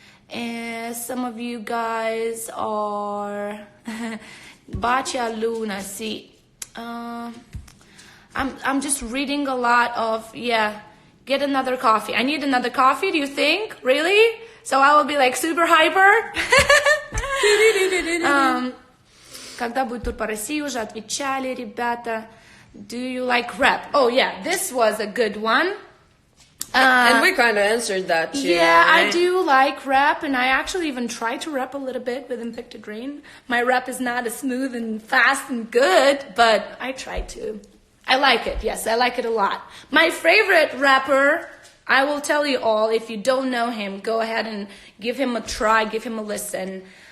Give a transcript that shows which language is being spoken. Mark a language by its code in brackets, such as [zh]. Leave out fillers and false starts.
[en] And some of you guys are Bacia Luna. See, I'm just reading a lot of get another coffee. I need another coffee. Do you think really? So I will be like super hyper. [ru] Когда будет тур по России, уже отвечали, ребята. [en] Do you like rap? Oh yeah, this was a good one. And we kind of answered that too. Yeah, right? I do like rap, and I actually even try to rap a little bit with Infected Rain. My rap is not as smooth and fast and good, but I try to. I like it, yes, I like it a lot. My favorite rapper, I will tell you all, if you don't know him, go ahead and give him a try, give him a listen.